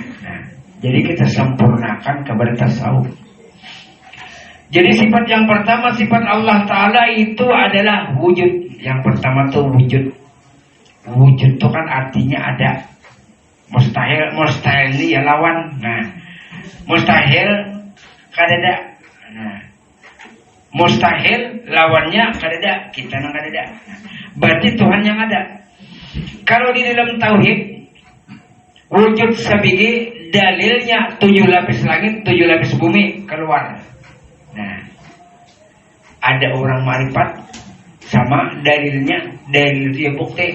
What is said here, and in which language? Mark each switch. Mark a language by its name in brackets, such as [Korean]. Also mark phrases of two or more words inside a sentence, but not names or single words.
[Banjar] Nah, jadi kita sempurnakan kepada tasawuf. Jadi sifat yang pertama, sifat Allah Ta'ala itu adalah wujud. Yang pertama itu wujud. Wujud itu kan artinya ada. Mustahil ini ya lawan. Nah, mustahil kadada. Nah, mustahil lawannya kadada, kita nang kadada. Berarti Tuhan yang ada. Kalau di dalam tauhid wujud sabigi dalilnya 7 lapis langit, 7 lapis bumi keluar. Nah, ada orang ma'rifat sama dalilnya, dalil itu ya bukti.